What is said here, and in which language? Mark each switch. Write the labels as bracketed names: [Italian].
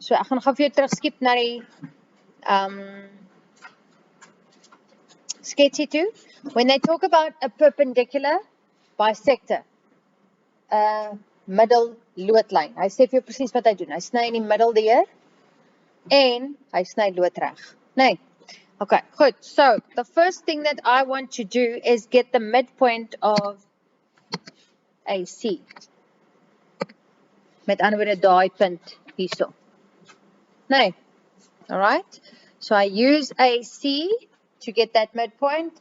[Afrikaans] So ek gaan gou vir jou terugskiep na die sketsie toe. [English] When they talk about a perpendicular bisector, middelloodlyn. [Afrikaans] Hy sê vir jou presies wat hy doen. Hy sny in die middel deur en hy sny loodreg. [English] Nee. Okay, good. So, the first thing that I want to do is get the midpoint of AC. [Afrikaans] Met ander woorde daai punt hierso. Nee. All right. [English] So I use AC to get that midpoint.